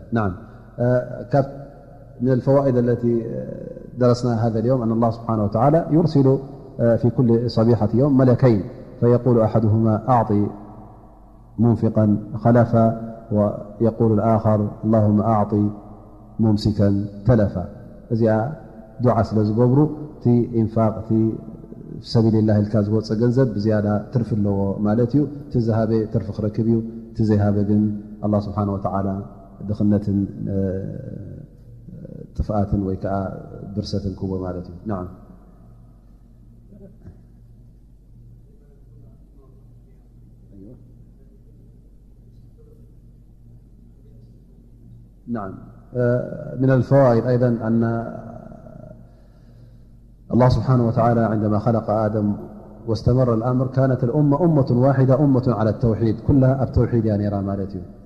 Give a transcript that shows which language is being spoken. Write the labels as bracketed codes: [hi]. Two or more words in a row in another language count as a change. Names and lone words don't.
[ar] نعم من الفوائد التي درسناها هذا اليوم أن الله سبحانه وتعالى يرسل في كل صبيحة يوم ملكين فيقول أحدهما أعطي منفقا خلفا ويقول الآخر اللهم أعطي ممسكا تلفا. [ti] እዚ دعا ስለ ዝገብሩ ቲ [ar] إنفاق في سبيل الله [ti] ኢልካ ዝወፀ ገንዘብ ብዝያዳ ትርፊ ኣለዎ ማለት እዩ። ቲ ዝሃበ ትርፊ ክረክብ እዩ። ቲ ዘይሃበ ግን [ar] الله سبحانه وتعالى [ti] ድኽነትን ጥፍኣትን ወይ ከዓ ብርሰትን ክቦ ማለት እዩ። [ar] نعم نعم من الفوائد أيضا أن الله سبحانه وتعالى عندما خلق آدم واستمر الأمر كانت الأمة أمة واحدة أمة على التوحيد كلها التوحيد يعني رامالتي.